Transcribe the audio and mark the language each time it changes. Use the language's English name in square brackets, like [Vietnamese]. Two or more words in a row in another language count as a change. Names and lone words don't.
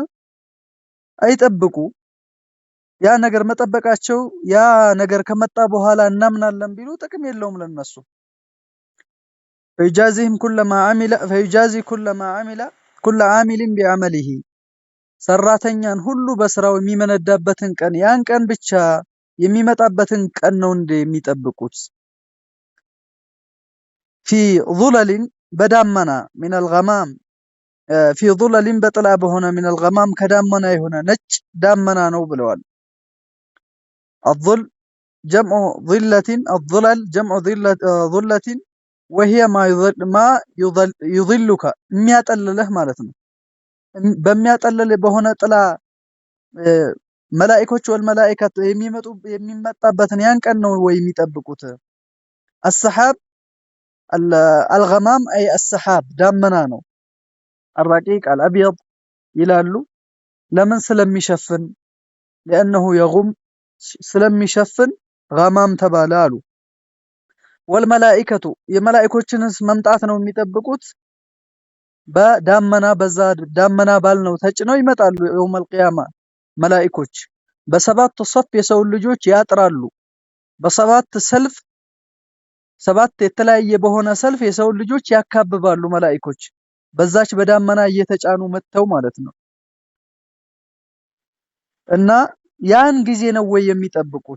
[Amharic] አይጠብቁ። ያ ነገር መጠበቃቸው ያ ነገር ከመጣ በኋላ እናምናለን ቢሉ ጥቅም የለውም ለነሱ። [Arabic] فيجازيهم كلما عمل كل عامل بعمله [Amharic] ሰራተኛን ሁሉ በስራው የሚመነዳበትን ቀን ያን ቀን ብቻ የሚመጣበትን ቀን ነው እንደ የሚጠብቁት። [Arabic] في ظلل [Amharic] በዳመና [Arabic] من الغمام في ظلل [Amharic] በጥላ በሆነ [Arabic] من الغمام [Amharic] ከዳመና የሆነ ነጭ ዳመና ነው ብለዋል። [Arabic] الظل جمع ظلة الظلل جمع ظلة وهي ما يظلك [Amharic] የሚያጠልልህ ማለት ነው። በሚያጠልል በሆነ ጥላ መላእክቶች ወልመላእከት የሚመጣበትን ያን ቀን ነው ወይ የሚጠብቁት? [Arabic] السحاب الغمام أي السحاب [Amharic] ዳመና ነው። [Arabic] الرقيق الأبيض [Amharic] ይላሉ። ለምን? ስለሚሸፍን [Arabic] لأنه يغم [Amharic] ስለሚሸፍን ገማም ተባለ አሉ። ወልመላኢከቱ የመላእክቶችንስ መምጣት ነው የሚጠብቁት በዳመና በዛ ዳመና ባልነው ተጭነው ይመጣሉ። [Arabic] يوم القيامة [Amharic] መላእክቶች በሰባት ሶፍ የሰው ልጆች ያጥራሉ። በሰባት ሰልፍ ሰባት የተለያየ በሆነ ሰልፍ የሰው ልጆች ያካብባሉ መላእክቶች። በዛች በዳመና እየተጫኑ መተው ማለት ነው። እና ያን ጊዜ ነው ወይ የሚጠብቁት?